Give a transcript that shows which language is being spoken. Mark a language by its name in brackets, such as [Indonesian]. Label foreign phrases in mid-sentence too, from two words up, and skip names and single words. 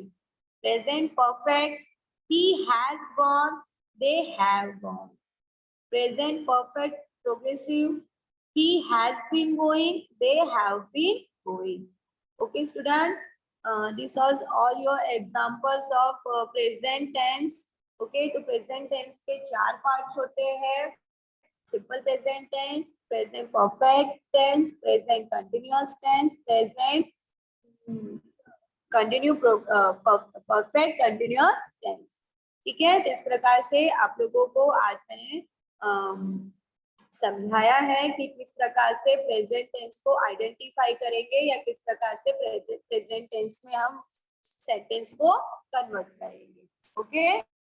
[English] Present perfect, he has gone, they have gone. Present perfect progressive, he has been going, they have been going. Okay students, these are all your examples of present tense. [Hindi] Okay, तो [English] present tense [Hindi] के 4 parts होते हैं. [English] Simple present tense, present perfect tense, present continuous tense, present perfect continuous tense. [Hindi] ठीक है, तो इस प्रकार से आप लोगों को आज मैंने समझाया है कि किस प्रकार से [English] present tense [Hindi] को आइडेंटिफाई करेंगे या किस प्रकार से [English] present tense [Hindi] में हम सेंटेंस को कन्वर्ट करेंगे.